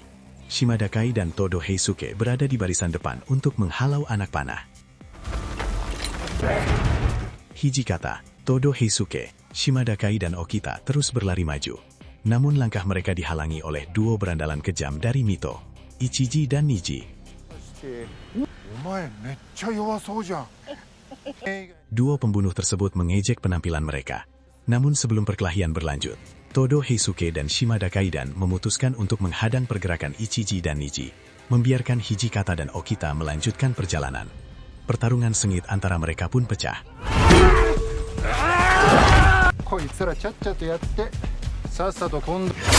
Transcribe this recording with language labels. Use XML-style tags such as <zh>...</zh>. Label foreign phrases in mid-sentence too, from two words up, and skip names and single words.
<id>Shimadakai dan Todo Heisuke berada di barisan depan untuk menghalau anak panah. Hijikata, Todo Heisuke, Shimadakai dan Okita terus berlari maju. Namun langkah mereka dihalangi oleh duo berandalan kejam dari Mito, Ichiji dan Niji.</id> <ja>お前めっちゃ弱そうじゃん。</ja> <id>Duo pembunuh tersebut mengejek penampilan mereka. Namun sebelum perkelahian berlanjut, Todo Heisuke dan Shimada Kaidan memutuskan untuk menghadang pergerakan Ichiji dan Niji, membiarkan Hijikata dan Okita melanjutkan perjalanan. Pertarungan sengit antara mereka pun pecah.</id> <ja>こいつらちゃっちゃとやってさっさと今度</ja>